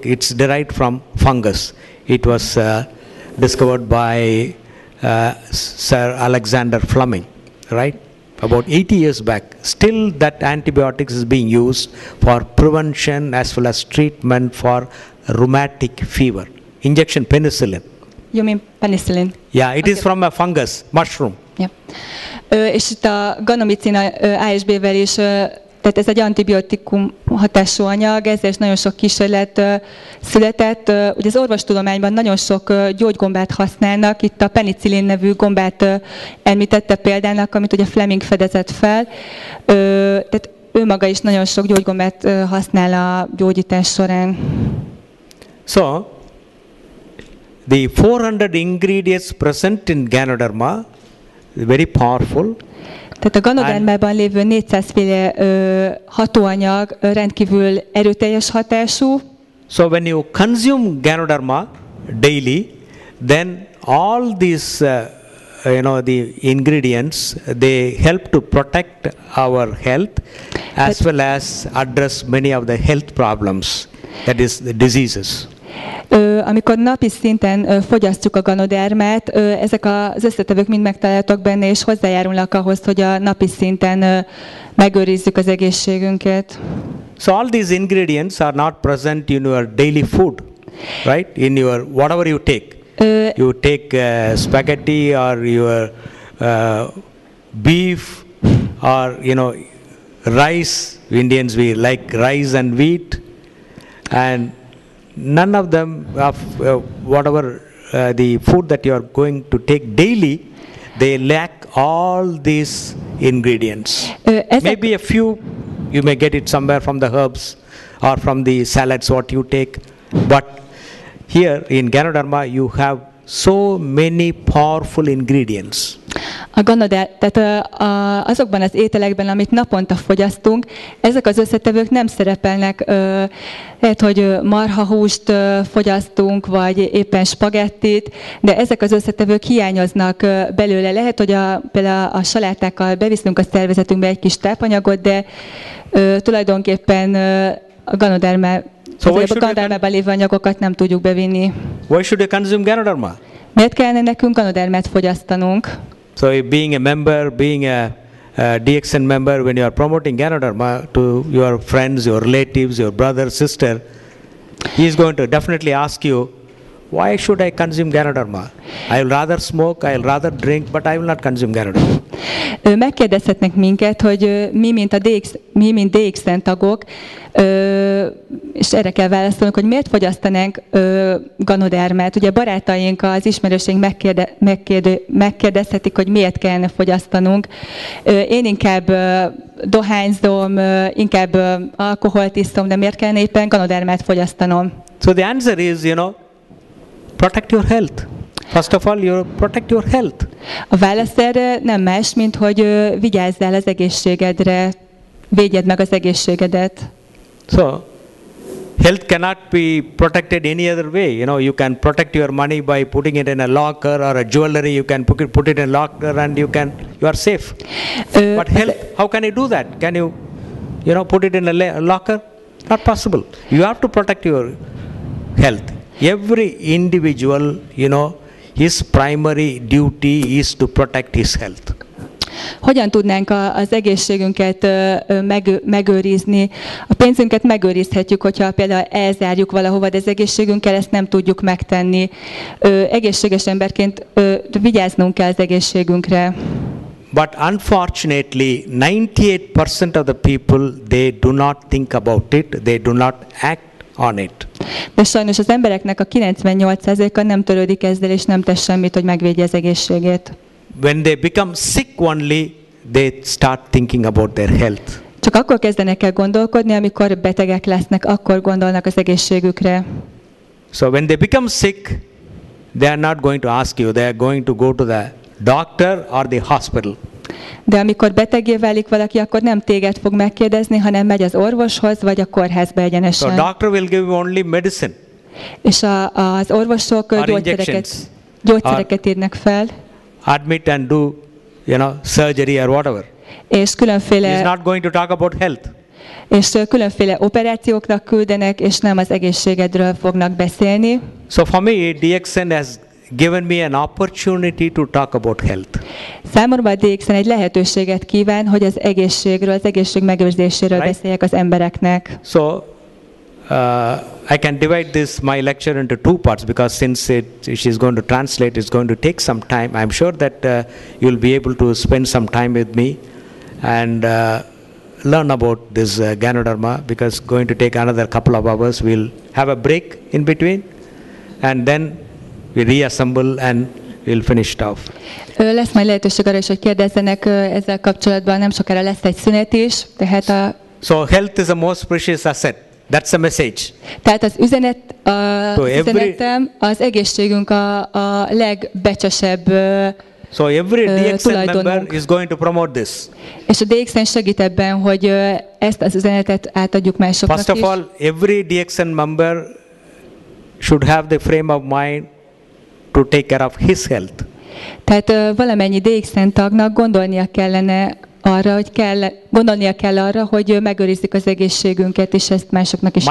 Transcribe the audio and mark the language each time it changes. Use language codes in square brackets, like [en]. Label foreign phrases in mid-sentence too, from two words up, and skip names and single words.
[en] It's derived from fungus. It was discovered by Sir Alexander Fleming, right? About 80 years back. Still that antibiotics is being used for prevention as well as treatment for rheumatic fever. Injection penicillin. You mean penicillin? Yeah, it is from a fungus, mushroom. Yeah. [hu] És itt a ganomicin A és B-vel is, tehát ez egy antibiotikum hatású anyag, ezzel is nagyon sok kísérlet született. Ugye az orvostudományban nagyon sok gyógygombát használnak, itt a penicillin nevű gombát említette példának, amit ugye Fleming fedezett fel. Tehát ő maga is nagyon sok gyógygombát használ a gyógyítás során. [en] So, the 400 ingredients present in Ganoderma, very powerful. [hu] Tehát a ganodermában lévő 400 féle hatóanyag rendkívül erőteljes hatású. [en] So when you consume Ganoderma daily, then all these the ingredients, they help to protect our health as well as address many of the health problems, that is the diseases. [hu] Amikor napi szinten fogyasztjuk a ganodermát, ezek az összetevők mind megtalálhatók benne, és hozzájárulnak ahhoz, hogy a napi szinten megőrizzük az egészségünket. [en] So all these ingredients are not present in your daily food, right? In your whatever you take. You take spaghetti or your beef or rice. Indians, we like rice and wheat, and none of them of whatever the food that you are going to take daily, they lack all these ingredients. Maybe a few, you may get it somewhere from the herbs or from the salads what you take. But here in Ganoderma, you have so many powerful ingredients. [hu] Tehát azokban az ételekben, amit naponta fogyasztunk, ezek az összetevők nem szerepelnek. Lehet, hogy marhahúst fogyasztunk, vagy éppen spagettit, de ezek az összetevők hiányoznak belőle. Lehet, hogy például a salátákkal beviszünk a szervezetünkbe egy kis tápanyagot, de tulajdonképpen a Ganodermában lévő anyagokat nem tudjuk bevinni. [en] Why should I consume Ganoderma? [hu] Miért kellene nekünk Ganodermát fogyasztanunk? [en] So being a member, being a DXN member, when you are promoting Ganoderma to your friends, your relatives, your brother, sister, he is going to definitely ask you, why should I consume Ganoderma? I will rather smoke, I will rather drink, but I will not consume Ganoderma. [hu] Megkérdezhetnek minket, hogy mi, mint DXN tagok, és erre kell válaszolnunk, hogy miért fogyasztanánk Ganodermát. Ugye barátaink, az ismerőseink megkérdezhetik, hogy miért kellene fogyasztanunk. Én inkább dohányzom, inkább alkoholt iszom, de miért kellene éppen Ganodermát fogyasztanom? [en] So the answer is, protect your health. First of all, you protect your health. [hu] A válasz erre nem más, mint hogy vigyázzál az egészségedre, védjed meg az egészségedet. [en] So, health cannot be protected any other way. You can protect your money by putting it in a locker or a jewelry. You can put it in a locker and you are safe. But health, how can you do that? Can you, put it in a locker? Not possible. You have to protect your health. Every individual, his primary duty is to protect his health. [hu] Hogyan tudnánk az egészségünket megőrizni? A pénzünket megőrizhetjük, hogyha például elzárjuk valahova, de az egészségünkkel ezt nem tudjuk megtenni. Egészséges emberként vigyáznunk kell az egészségünkre. [en] But unfortunately, 98% of the people, they do not think about it, they do not act on it. [hu] De sajnos az embereknek a 98%-a nem törődik ezzel, és nem tesz semmit, hogy megvédje az egészségét. [en] When they become sick only, they start thinking about their health. [hu] Csak akkor kezdenek el gondolkodni, amikor betegek lesznek, akkor gondolnak az egészségükre. [en] So when they become sick, they are not going to ask you, they are going to go to the doctor or the hospital. [hu] De amikor beteggé válik valaki, akkor nem téged fog megkérdezni, hanem megy az orvoshoz, vagy a kórházba egyenesen. [en] So doctor will give you only medicine. [hu] És az orvosok gyógyszereket írnak fel. [en] Admit and do, surgery or whatever. [hu] És különféle. [en] He's not going to talk about health. [hu] És különféle operációknak küldenek, és nem az egészségedről fognak beszélni. [en] So for me, DXN has given me an opportunity to talk about health. [hu] Számomra a DXN egy lehetőséget kíván, hogy az egészségről, az egészség megőrzéséről beszéljek az embereknek. [en] So I can divide my lecture into two parts because since she's going to translate, it's going to take some time. I'm sure that you'll be able to spend some time with me and learn about this Ganoderma, because going to take another couple of hours. We'll have a break in between and then we reassemble and we'll finish it off. [hu] Lesz majd lehetőség arra is, hogy kérdezzenek ezzel kapcsolatban, nem sokára lesz egy szünet is. Tehát [en] So health is a most precious asset. That's a message. [hu] Tehát az üzenetem, az egészségünk a legbecsesebb [en] So every DXN member is going to promote this. [hu] És a DXN segít ebben, hogy ezt az üzenetet átadjuk másoknak is. [en] First of all, every DXN member should have the frame of mind to take care of his health. [hu] Tehát valamennyi DXN tagnak gondolnia kell arra, hogy megőrizzük az egészségünket, és ezt másoknak is